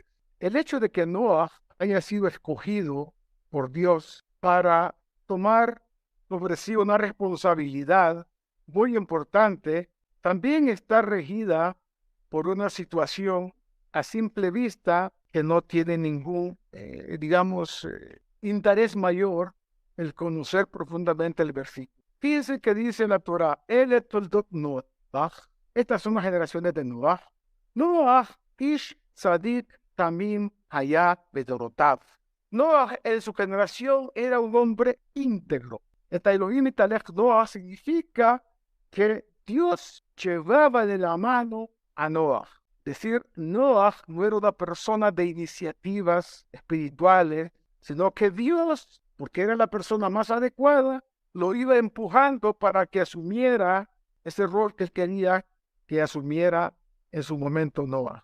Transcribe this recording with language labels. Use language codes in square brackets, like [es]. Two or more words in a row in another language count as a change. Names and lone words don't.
[es] El hecho de que Noah haya sido escogido por Dios para tomar sobre sí una responsabilidad muy importante, también está regida por una situación a simple vista que no tiene ningún, interés mayor el conocer profundamente el versículo. Fíjense que dice la Torah, [he] Ele toldot Noach. [es] Estas son las generaciones de Noach. [he] Noach ish tzadik tamim hayat bedorotav. [es] Noach en su generación era un hombre íntegro. Esta [he] Elohim Italech Noach [es] significa que Dios llevaba de la mano a Noach. Es decir, Noach no era una persona de iniciativas espirituales, sino que Dios, porque era la persona más adecuada, lo iba empujando para que asumiera ese rol que él quería que asumiera en su momento Noach.